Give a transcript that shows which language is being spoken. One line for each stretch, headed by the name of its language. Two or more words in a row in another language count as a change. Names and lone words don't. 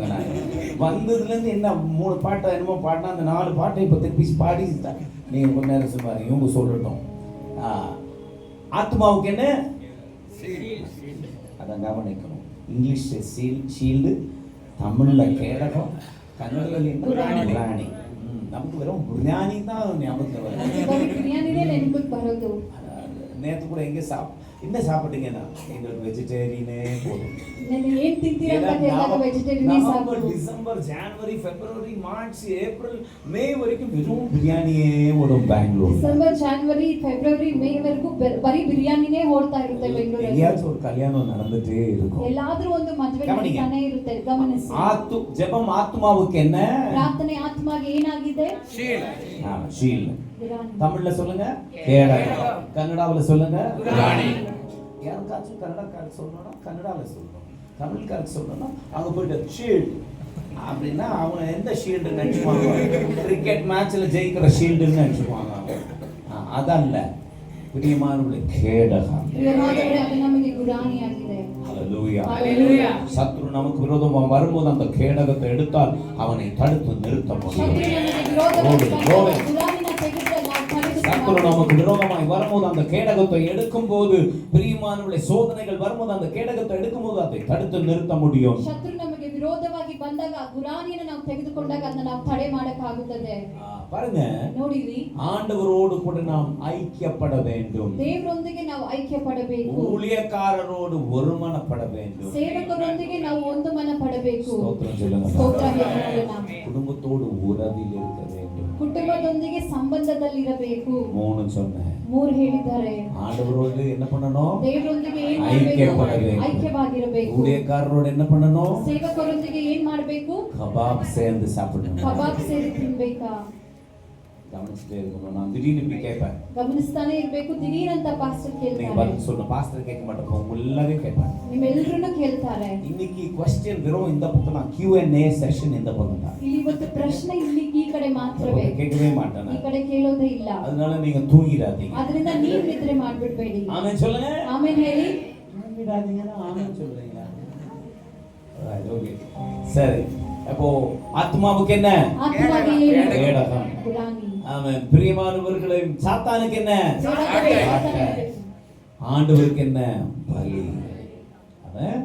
Tamil: நான் வந்ததுலேருந்து என்ன 3 பாட்டை என்னமோ பாட்டினா அந்த 4 பாட்டை இப்போ திருப்பி பாடி நீங்கள் கொஞ்ச நேரம் சொல்லுவாங்க. இவங்க சொல்லட்டும். ஆத்மாவுக்கு என்ன? அதான் கவனிக்கணும்.
English: English shield,
Tamil: தமிழில் கேடகம், கன்னடத்தில் என்ன?
Kannada: குரானி.
Tamil: நமக்கு வெறும் குரானி தான் ஞாபகத்தில் வரும்.
Kannada: ಬಿರಿಯಾನಿನೇ ನೆನಪಿಗೆ ಬರೋದು.
Tamil: நேற்று கூட எங்கே என்ன சாப்பிட்டீங்கன்னா எங்களுக்கு வெஜிடேரியனே போதும்.
Kannada: ನಾನು ಏನ್ ತಿಂತೀರಾ ಅಂತ ಕೇಳಿದಾಗ ವೆಜಿಟೇರಿಯನ್
Tamil: நவம்பர், டிசம்பர், ஜனவரி, பிப்ரவரி, மார்ச், ஏப்ரல், மே வரைக்கும் வெறும் பிரியாணியே ஓடும் பெங்களூர்.
Kannada: ಡಿಸೆಂಬರ್, ಜನವರಿ, ಫೆಬ್ರವರಿ, ಮೇ ವರೆಗೂ ಬರೀ ಬಿರಿಯಾನಿನೇ ಓಡ್ತಾ ಇರುತ್ತೆ ಬೆಂಗಳೂರಲ್ಲಿ.
Tamil: எங்கேயாச்சும் ஒரு கல்யாணம் நடந்துட்டே இருக்கும்.
Kannada: ಎಲ್ಲಾದ್ರೂ ಒಂದು ಮದುವೆ ನಡೀತಾನೆ ಇರುತ್ತೆ. ಗಮನಿಸಿ.
Tamil: ஜெபம் ஆத்மாவுக்கு என்ன?
Kannada: ಪ್ರಾರ್ಥನೆ ಆತ್ಮಗೆ ಏನಾಗಿದೆ?
English: ஷீல்.
Kannada: ಬಿರಿಯಾನಿ.
Tamil: தமிழ்ல சொல்லுங்க கேடகம், கன்னடாவுல சொல்லுங்க குரானி. யாருக்காச்சும் கன்னடக்காரர் சொல்லணும்னா கன்னடால சொல்லணும், தமிழ்காரர் சொல்லணும்னா அங்க போயிட்டு ஷீல்டு அப்படின்னா அவங்க எந்த ஷீல்டு நினைச்சுவாங்க?
English: cricket match
Tamil: ஜெயிக்கிற ஷீல்டுன்னு நினைச்சுவாங்க. அதல்ல, பிரியமானவர்களே, கேடகம்.
Kannada: ಪ್ರಿಯವಾದವರೇ, ಅದು ನಮಗೆ ಗುರಾಣಿಯಾಗಿದೆ.
Tamil: ஹalleluya. ஹalleluya. சத்துரு நமக்கு விரோதமா வரும்போது அந்த கேடகத்தை எடுத்தால் அவனை தடுத்து நிறுத்த முடியும்.
Kannada: ಶತ್ರು ನಮಗೆ ವಿರೋಧವಾಗಿ ಬಂದಾಗ ಗುರಾಣಿನ ತೆಗೆದ್ರೆ ನಾವು
Tamil: சத்துரு
Kannada: ತಡೆದು
Tamil: நமக்கு விரோதமாய் வரும்போது அந்த கேடகத்தை எடுக்கும்போது, பிரியமானவர்களே, சோதனைகள் வரும்போது அந்த கேடகத்தை எடுக்கும்போது அதை தடுத்து நிறுத்த முடியும்.
Kannada: ಶತ್ರು ನಮಗೆ ವಿರೋಧವಾಗಿ ಬಂದಾಗ ಗುರಾಣಿಯನ್ನು ನಾವು ತೆಗೆದುಕೊಂಡಾಗ ಅದನ್ನ ನಾವು ತಡೆ ಮಾಡಕ್ಕಾಗುತ್ತದೆ.
Tamil: பாருங்க,
Kannada: ನೋಡಿರಿ,
Tamil: ஆண்டவரோடு கூட நாம் ஐக்கியப்பட வேண்டும்.
Kannada: ದೇವರೊಂದಿಗೆ ನಾವು ಐಕ್ಯ ಪಡಬೇಕು.
Tamil: ஊழியக்காரரோடு ஒருமனப்பட வேண்டும்.
Kannada: ಸೇವಕರೊಂದಿಗೆ ನಾವು ಒಂದು ಮನ ಪಡಬೇಕು.
Tamil: ஸ்தோத்திரம் சொல்லுங்க.
Kannada: ಸ್ತೋತ್ರ ಹೇಳೋಣ.
Tamil: குடும்பத்தோடு உறவில் இருக்க வேண்டும்.
Kannada: ಕುಟುಂಬದೊಂದಿಗೆ ಸಂಬಂಧದಲ್ಲಿರಬೇಕು.
Tamil: 3 சொன்னேன்.
Kannada: 3 ಹೇಳಿದ್ದಾರೆ.
Tamil: ஆண்டவரோடு என்ன பண்ணணும்?
Kannada: ದೇವರೊಂದಿಗೆ ಏನ್
Tamil: ஐக்கியப்பட
Kannada: ಮಾಡಬೇಕು?
Tamil: வேண்டும்.
Kannada: ಐಕ್ಯವಾಗಿರಬೇಕು.
Tamil: ஊழியக்காரரோடு என்ன பண்ணணும்?
Kannada: ಸೇವಕರೊಂದಿಗೆ ಏನ್ ಮಾಡಬೇಕು?
Tamil: கபாப் சேர்ந்து சாப்பிடணும்.
Kannada: ಕಬಾಬ್ ಸೇರಿ ತಿನ್ಬೇಕಾ?
Tamil: கவனிச்சுட்டே இருக்கணும். நான் திடீர்னு இப்படி கேட்பேன்.
Kannada: ಗಮನಿಸ್ತಾನೆ ಇರ್ಬೇಕು. ದಿಢೀರಂತ ಪಾಸ್ಟರ್
Tamil: நீங்க
Kannada: ಕೇಳ್ತಾರೆ.
Tamil: பதில் சொல்லணும். பாஸ்டர் கேட்க மாட்டோம், உங்க எல்லாரையும் கேட்பேன்.
Kannada: ನಿಮ್ಮೆಲ್ಲರನ್ನು ಕೇಳ್ತಾರೆ.
Tamil: இன்னைக்கு क्वेश्चन வெறும் இந்த பக்கம் தான்.
English: Q&A session
Tamil: இந்த பக்கம் தான்.
Kannada: ಇಲ್ಲಿ ಇವತ್ತು ಪ್ರಶ್ನೆ ಇಲ್ಲಿ ಈ ಕಡೆ ಮಾತ್ರವೇ.
Tamil: கேட்கவே மாட்டேன்.
Kannada: ಈ ಕಡೆ ಕೇಳೋದೇ ಇಲ್ಲ.
Tamil: அதனால நீங்க தூங்கிடாதீங்க.
Kannada: ಅದರಿಂದ ನೀವು ನಿದ್ರೆ ಮಾಡ್ಬಿಡ್ಬೇಡಿ.
Tamil: ஆமென் சொல்லுங்க.
Kannada: ಆಮೇಲೆ ಹೇಳಿ.
Tamil: தூங்கிடாதீங்கன்னா ஆமென் சொல்றீங்க. ஓகே, சரி. அப்போ ஆத்மாவுக்கு என்ன?
Kannada: ಆತ್ಮಗೆ ಏನು?
Tamil: கேடகம்.
Kannada: ಗುರಾಣಿ.
Tamil: ஆமென். பிரியமானவர்களே, சாத்தானுக்கு என்ன?
Kannada: ಸಾತಾನನಿಗೆ.
Tamil: ஆண்டவருக்கு என்ன? பலி. ஆமென்.